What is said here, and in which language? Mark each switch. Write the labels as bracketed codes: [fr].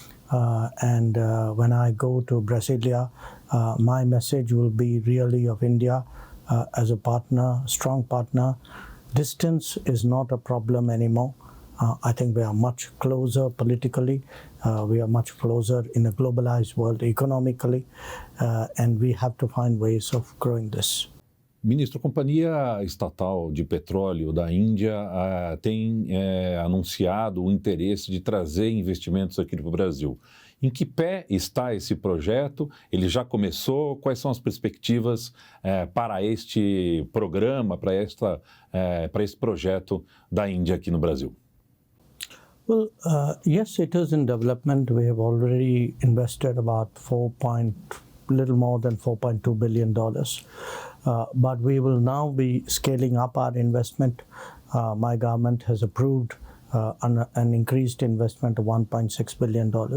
[en] And when I go to Brasilia, my message will be really of India as a partner, strong partner. Distance is not a problem anymore. I think we are much closer politically. We are much closer in a globalized world economically. And we have to find ways of growing this. [pt] Ministro, a Companhia Estatal de Petróleo da Índia tem anunciado o interesse de trazer investimentos aqui para o Brasil. Em que pé está esse projeto? Ele já começou? Quais são as perspectivas para este programa, para esse projeto da Índia aqui no Brasil? [en] Well, yes, it is in development. We have already invested about little more than $4.2 billion. But we will now be scaling up our investment. My government has approved an increased investment of $1.6 billion.